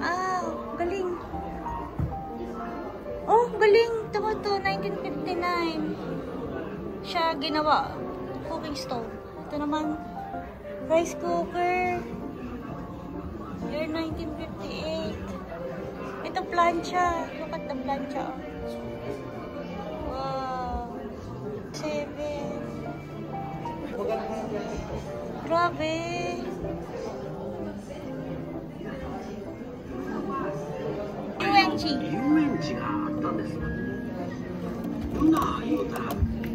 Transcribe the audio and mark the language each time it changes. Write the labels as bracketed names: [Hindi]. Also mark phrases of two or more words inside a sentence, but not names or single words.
[Filipino] Ah, galing. Oh, galing. mo to, 1959. Siya ginawa. [English] Cooking stove. [Filipino] Ito naman, [English] rice cooker. Year 1958. [Filipino] Ito plancha. [English] Look at the plancha. Wow. 7. [Filipino] Grabe. [Japanese] Yuenchi. 遊園地があったんです。ルナー言うたら